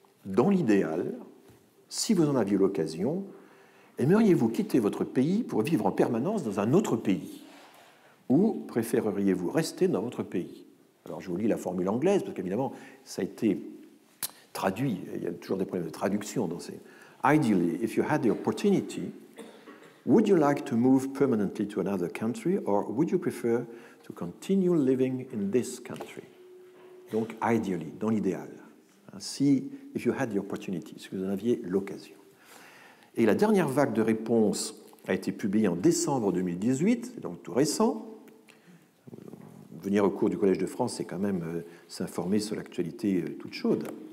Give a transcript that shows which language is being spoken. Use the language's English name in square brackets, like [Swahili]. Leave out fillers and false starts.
[French] Dans l'idéal, si vous en aviez l'occasion, aimeriez-vous quitter votre pays pour vivre en permanence dans un autre pays? Ou préféreriez-vous rester dans votre pays? Alors, je vous lis la formule anglaise, parce qu'évidemment, ça a été traduit. Il y a toujours des problèmes de traduction dans ces... [English] Ideally, if you had the opportunity, would you like to move permanently to another country, or would you prefer to continue living in this country? [French] Donc, ideally, dans l'idéal. Si, [English] if you had the opportunity, [French] si vous en aviez l'occasion. Et la dernière vague de réponses a été publiée en décembre 2018, c'est donc tout récent. Venir au cours du Collège de France, c'est quand même s'informer sur l'actualité toute chaude.